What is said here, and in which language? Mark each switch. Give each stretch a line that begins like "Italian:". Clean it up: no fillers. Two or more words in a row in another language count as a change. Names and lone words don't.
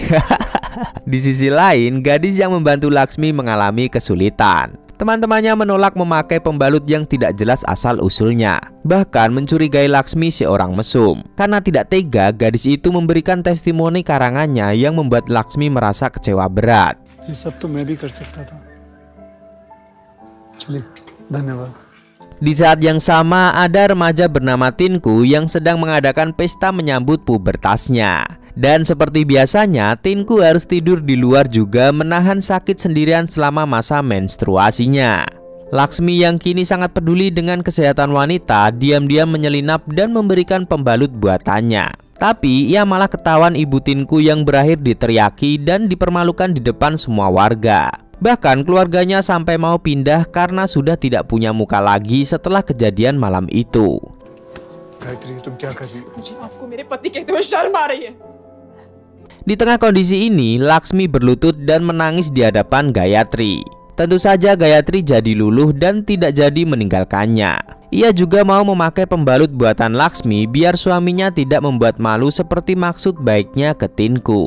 Indonesian: Di sisi lain, gadis yang membantu Laksmi mengalami kesulitan. Teman-temannya menolak memakai pembalut yang tidak jelas asal-usulnya. Bahkan mencurigai Laksmi seorang mesum. Karena tidak tega, gadis itu memberikan testimoni karangannya yang membuat Laksmi merasa kecewa berat.
Hindi: ये सब तो मैं भी कर सकता था। चलिए, धन्यवाद।
Indonesian: Di saat yang sama, ada remaja bernama Tinku yang sedang mengadakan pesta menyambut pubertasnya. Dan seperti biasanya, Tinku harus tidur di luar juga menahan sakit sendirian selama masa menstruasinya. Laksmi yang kini sangat peduli dengan kesehatan wanita, diam-diam menyelinap dan memberikan pembalut buatannya. Tapi ia malah ketahuan ibu Tinku yang berakhir diteriaki dan dipermalukan di depan semua warga. Bahkan keluarganya sampai mau pindah karena sudah tidak punya muka lagi setelah kejadian malam itu.
Hindi: गायत्री, तुम क्या कर रही हो? मुझे आपको मेरे पति कहते हुए शर्म आ रही है।
Indonesian: Di tengah kondisi ini, Laksmi berlutut dan menangis di hadapan Gayatri. Tentu saja Gayatri jadi luluh dan tidak jadi meninggalkannya. Ia juga mau memakai pembalut buatan Laksmi biar suaminya tidak membuat malu seperti maksud baiknya ke Tinku.